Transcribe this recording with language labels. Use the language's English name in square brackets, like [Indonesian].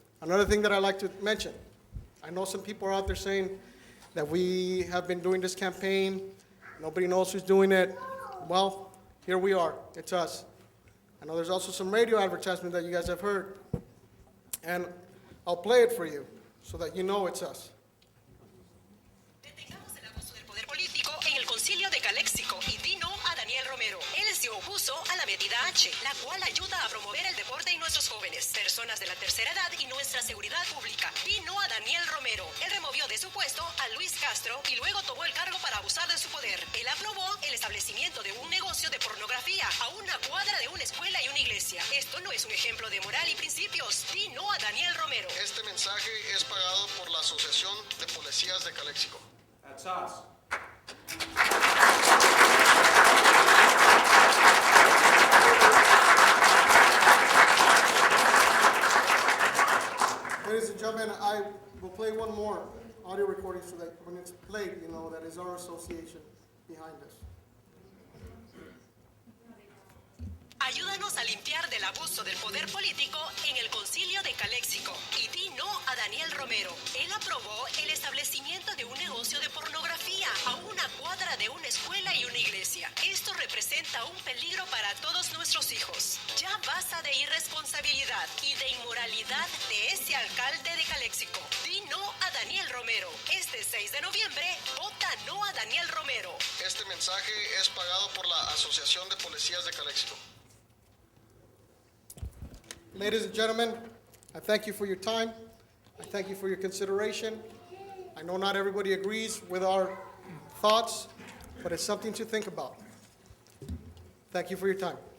[English] Another thing that I'd like to mention, I know some people are out there saying that we have been doing this campaign, nobody knows who's doing it. Well, here we are, it's us. I know there's also some radio advertisement that you guys have heard, and I'll play it for you so that you know it's us. [Spanish] Detengamos el abuso del poder político en el concilio de Calexico y di no a Daniel Romero. Él se opuso a la medida H, la cual ayuda a promover el deporte y nuestros jóvenes, personas de la tercera edad y nuestra seguridad pública. Di no a Daniel Romero. Él removió de su puesto a Luis Castro y luego tomó el cargo para abusar de su poder. Él aprobó el establecimiento de un negocio de pornografía a una cuadra de una escuela y una iglesia. Esto no es un ejemplo de moral y principios. Di no a Daniel Romero. Este mensaje es pagado por la Asociación de Policías de Calexico. [English] That's us. Ladies and gentlemen, I will play one more audio recording so that when it's played, you know that is our association behind us. [Spanish] Ayúdanos a a limpiar del abuso del poder político en el Concilio de Caléxico y di no a Daniel Romero. Él aprobó el establecimiento de un negocio de pornografía a una cuadra de una escuela y una iglesia. Esto representa un peligro para todos nuestros hijos. Ya basta de irresponsabilidad y de inmoralidad de ese alcalde de Caléxico. Di no a Daniel Romero. Este 6 de noviembre, vota no a Daniel Romero. Este mensaje es pagado por la Asociación de Policías de Caléxico. [English] Ladies and gentlemen, I thank you for your time. I thank you for your consideration. I know not everybody agrees with our thoughts, but it's something to think about. Thank you for your time.